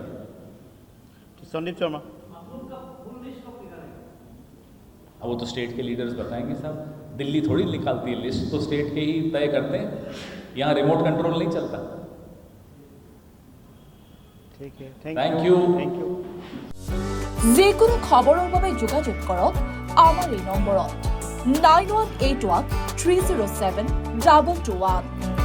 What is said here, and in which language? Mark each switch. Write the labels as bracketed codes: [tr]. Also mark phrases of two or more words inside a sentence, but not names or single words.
[hi] संदीप शर्मा। अब वो तो स्टेट के लीडर्स बताएंगे साहब। दिल्ली थोड़ी निकालती है लिस्ट, तो स्टेट के ही तय करते हैं। यहाँ [en] remote control [hi] नहीं चलता। ठीक है, [en] thank you. thank you. [as] যিকোনো খবৰৰ বাবে যোগাযোগ কৰক আমাৰ এই নম্বৰত 9181 307 221।